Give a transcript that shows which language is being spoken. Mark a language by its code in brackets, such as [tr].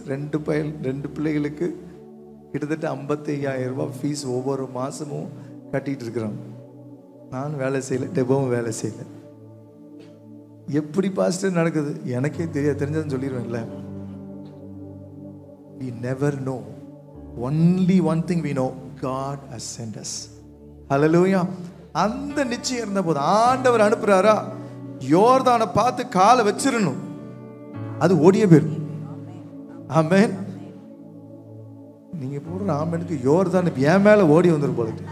[ta] 2 பிள்ளைகளுக்கு கிட்டத்தட்ட 55,000 ரூபா ஃபீஸ் ஒவ்வொரு மாதமும் கட்டிகிட்டு இருக்கிறோம். நான் வேலை செய்யலை, டெபோவும் வேலை செய்யலை. எப்படி பாஸ்டர் நடக்குது எனக்கே தெரிஞ்சதுன்னு சொல்லிடுவேன்ல. [en] We never know. Only one thing we know, God has sent us. Hallelujah. [ta] அந்த நிச்சயம் இருந்த போது ஆண்டவர் அனுப்புறாரா, யோர்தானை பார்த்து காலை வச்சிரணும், அது ஓடிய பேர். ஆமென். நீங்க போடுற ஆமெனுக்கு யோர்தான் என் மேல ஓடி வந்துடும் போல.